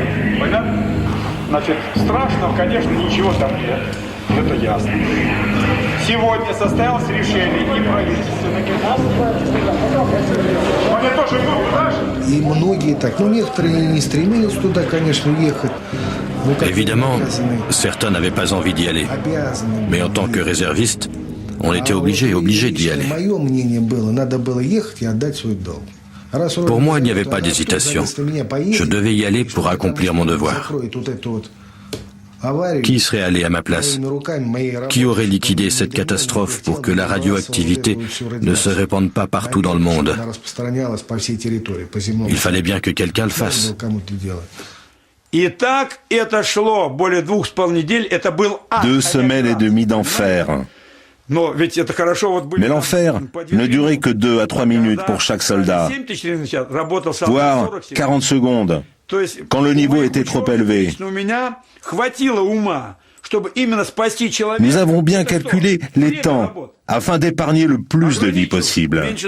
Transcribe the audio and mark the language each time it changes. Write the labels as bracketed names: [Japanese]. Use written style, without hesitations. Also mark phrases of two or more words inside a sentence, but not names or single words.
[Russian] Понятно? Значит, страшного, конечно, ничего там нет. Это ясно. Сегодня состоялось решение и правительство. Они тоже идут туда же? И многие так. Ну, некоторые не стремились туда, конечно, уехать. [French] Évidemment, certains n'avaient pas envie d'y aller. Mais en tant que réserviste, on était obligé d'y aller. [Russian] Мое мнение было, надо было ехать и отдать свой долг. [French] Pour moi, il n'y avait pas d'hésitation. Je devais y aller pour accomplir mon devoir. Qui serait allé à ma place? Qui aurait liquidé cette catastrophe pour que la radioactivité ne se répande pas partout dans le monde? Il fallait bien que quelqu'un le fasse. [Russian] Et так это шло более 2,5 недели. Это был ад. [French] 2 semaines et demie d'enfer. Mais l'enfer ne durait que 2 à 3 minutes pour chaque soldat, voire 40 secondes, quand le niveau était trop élevé. Nous avons bien calculé les temps afin d'épargner le plus de vies possible.